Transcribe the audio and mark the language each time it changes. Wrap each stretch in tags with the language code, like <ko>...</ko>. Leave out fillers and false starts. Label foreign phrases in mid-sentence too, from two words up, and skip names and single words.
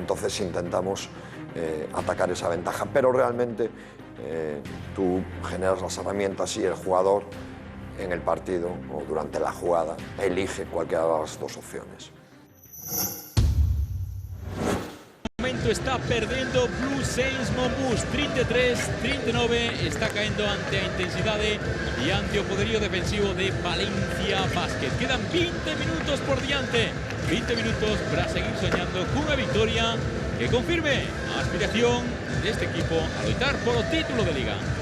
<es>Entonces intentamos atacar esa ventaja, pero realmente tú generas las herramientas y el jugador en el partido o durante la jugada elige cualquiera de las dos opciones.</es> <gl>Está perdendo Blues Saints Montbus 33-39, está caendo ante a intensidade e ante o poderío defensivo de Valencia Basket. Quedan 20 minutos por diante, 20 minutos para seguir soñando cunha victoria que confirme a aspiración deste equipo a loitar polo título de Liga.</gl>